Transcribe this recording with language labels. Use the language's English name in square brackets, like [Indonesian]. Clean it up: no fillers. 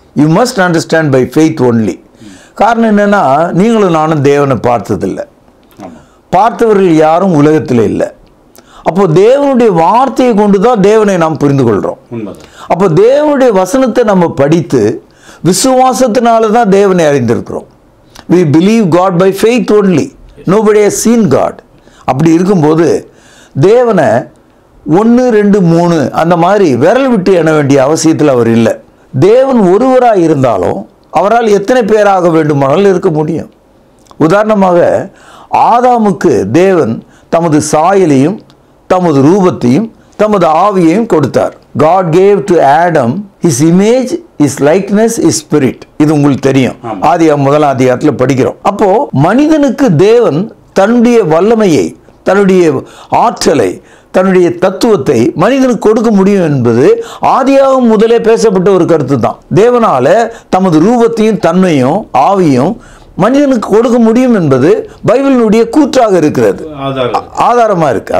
[English] You must understand by faith only. [Tamil] காரணம் என்னென்னா, நீங்களும் நானும் தேவனை பார்த்ததில்லை, பார்த்தவர்கள் யாரும் உலகத்தில் இல்லை. அப்போ தேவனுடைய வார்த்தையை கொண்டு தான் தேவனை நாம் புரிந்து கொள்கிறோம். அப்போ தேவனுடைய வசனத்தை நம்ம படித்து விசுவாசத்தினால தான் தேவனை அறிந்திருக்கிறோம். [English] we believe God by faith only, nobody has seen God. [Tamil] அப்படி இருக்கும்போது தேவனை 1 2 3 அந்த மாதிரி விரல் விட்டு எண்ண வேண்டிய அவசியத்தில் அவர் இல்லை. தேவன் ஒருவராக இருந்தாலும் அவரால் எத்தனை பேராக வேண்டுமானாலும் இருக்க முடியும். உதாரணமாக ஆதாமுக்கு தேவன் தமது சாயலையும் தமது ரூபத்தையும் தமது ஆவியையும் கொடுத்தார். [English] God gave to Adam his image, his likeness, his spirit. [Tamil] இது உங்களுக்கு தெரியும். ஆதியாகமம் 1ஆம் அதிகாரத்தில் படிக்கிறோம். அப்போ மனிதனுக்கு தேவன் தன்னுடைய வல்லமையை, தன்னுடைய ஆற்றலை, தன்னுடைய தத்துவத்தை மனிதனுக்கு கொடுக்க முடியும் என்பது ஆதியாகமம் முதலே பேசப்பட்ட ஒரு கருத்து தான். தேவனால தமது ரூபத்தையும் தன்மையும் ஆவியும் மனிதனுக்கு கொடுக்க முடியும் என்பது பைபிளினுடைய கூற்றாக இருக்கிறது, ஆதாரமா இருக்கு.